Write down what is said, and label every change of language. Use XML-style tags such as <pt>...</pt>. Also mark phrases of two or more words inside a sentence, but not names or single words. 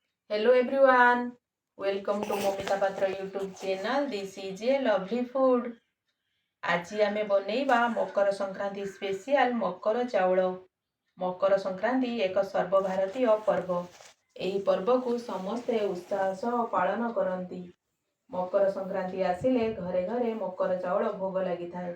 <en>Hello everyone, welcome to Momita Patra YouTube channel. This is a lovely food.</en> <or>ଆଜି ଆମେ ବନେଇବା ମକର ସଂକ୍ରାନ୍ତି ସ୍ପେଶିଆଲ ମକର ଚାଉଳ। ମକର ସଂକ୍ରାନ୍ତି ଏକ ସର୍ବଭାରତୀୟ ପର୍ବ। ଏହି ପର୍ବକୁ ସମସ୍ତେ ଉତ୍ସାହ ସହ ପାଳନ କରନ୍ତି। ମକର ସଂକ୍ରାନ୍ତି ଆସିଲେ ଘରେ ଘରେ ମକର ଚାଉଳ ଭୋଗ ଲାଗିଥାଏ।</or>